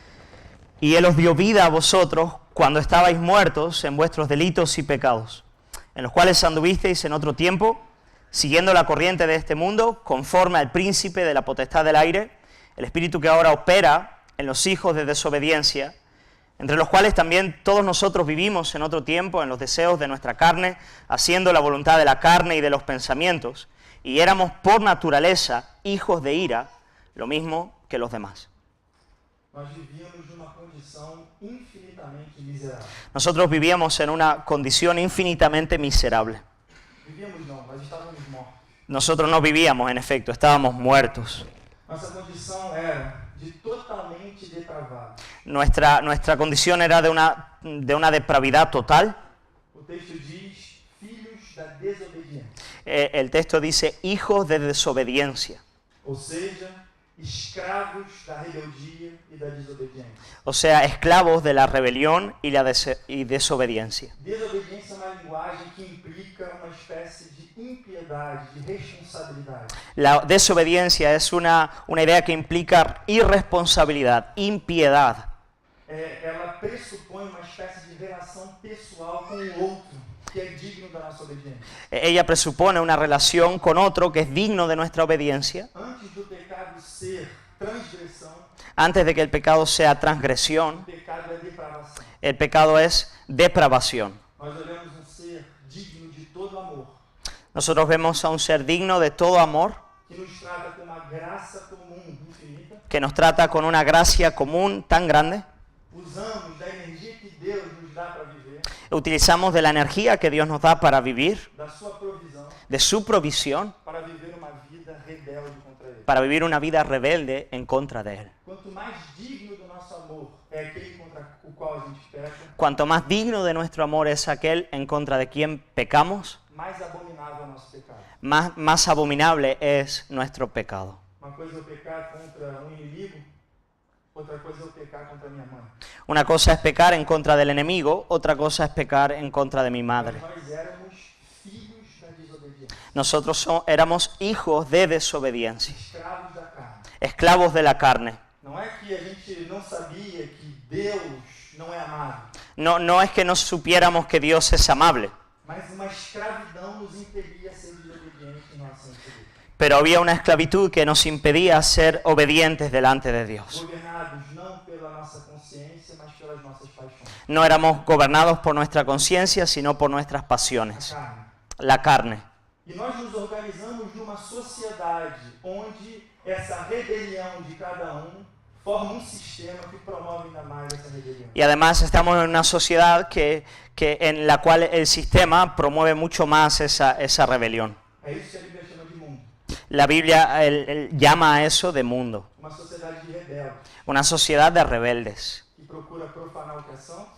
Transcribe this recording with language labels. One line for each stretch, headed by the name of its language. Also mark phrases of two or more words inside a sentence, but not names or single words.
Spanish: Y Él os dio vida a vosotros cuando estabais muertos en vuestros delitos y pecados, en los cuales anduvisteis en otro tiempo, siguiendo la corriente de este mundo, conforme al príncipe de la potestad del aire, el espíritu que ahora opera en los hijos de desobediencia, entre los cuales también todos nosotros vivimos en otro tiempo en los deseos de nuestra carne, haciendo la voluntad de la carne y de los pensamientos, y éramos por naturaleza hijos de ira, lo mismo que los demás.
Portuguese: Nós vivíamos numa condição infinitamente miserável.
Spanish: Nosotros vivíamos en una condición infinitamente miserable.
Portuguese: Vivíamos não, mas estávamos mortos.
Spanish: Nosotros no vivíamos, en efecto, estábamos muertos.
Portuguese: Nossa condição era de totalmente depravado.
Spanish: Nuestra condición era de una depravidad total.
Portuguese: O texto diz filhos da desobediência.
Spanish: El texto dice hijos de desobediencia,
Portuguese: Ou seja, escravos da rebeldia e da desobediência.
Spanish: o sea, esclavos de la rebelión y la desobediencia.
Portuguese: Desobediência é uma linguagem que implica uma espécie de impiedade, de responsabilidade.
Spanish: La desobediencia es una idea que implica irresponsabilidad, impiedad.
Portuguese: Ela pressupõe uma espécie de relação pessoal com o outro. que é digno da nossa obediência.
Spanish: Ella presupone una relación con otro que es digno de nuestra obediencia.
Portuguese: Antes do pecado ser transgressão,
Spanish: Antes de que el pecado sea transgresión,
Portuguese: o pecado é depravação.
Spanish: el pecado es depravación.
Portuguese: Nós olhamos um ser digno de todo amor,
Spanish: Nosotros vemos a un ser digno de todo amor,
Portuguese: que nos trata com uma graça comum infinita.
Spanish: que nos trata con una gracia común tan grande.
Portuguese: Usamos da energia que Deus nos dá para viver,
Spanish: Utilizamos de la energía que Dios nos da para vivir,
Portuguese: da sua provisão,
Spanish: de su provisión,
Portuguese: para viver uma vida rebelde contra Ele.
Spanish: para vivir una vida rebelde en contra de Él.
Portuguese: Quanto mais digno do nosso amor é aquele contra o qual a gente peca,
Spanish: Cuanto más digno de nuestro amor es aquel en contra de quien pecamos,
Portuguese: mais abominável é o nosso pecado.
Spanish: más abominable es nuestro pecado.
Portuguese: Uma coisa é eu pecar contra um inimigo, outra coisa é eu pecar contra minha mãe.
Spanish: Una cosa es pecar en contra del enemigo, otra cosa es pecar en contra de mi madre.
Portuguese: Nós éramos filhos da desobediência,
Spanish: Nosotros éramos hijos de desobediencia,
Portuguese: escravos da carne.
Spanish: esclavos de la carne.
Portuguese: Não é que a gente não sabia que Deus não é amável,
Spanish: No es que no supiéramos que Dios es amable,
Portuguese: mas uma escravidão nos impedia ser desobedientes em relação a Deus.
Spanish: pero había una esclavitud que nos impedía ser obedientes delante de Dios.
Portuguese: Governados não pela nossa consciência, mas pelas nossas paixões.
Spanish: No éramos gobernados por nuestra conciencia, sino por nuestras pasiones,
Portuguese: Carne.
Spanish: la carne.
Portuguese: E nós nos organizamos numa sociedade onde essa rebelião de cada forma um sistema que promove ainda mais essa rebelião.
Spanish: Y además estamos en una sociedad en la cual el sistema promueve mucho más esa rebelión.
Portuguese: É isso que a Bíblia chama de mundo.
Spanish: La Biblia él llama a eso de mundo,
Portuguese: Uma sociedade de rebeldes,
Spanish: una sociedad de rebeldes,
Portuguese: que procura profanar o que é santo,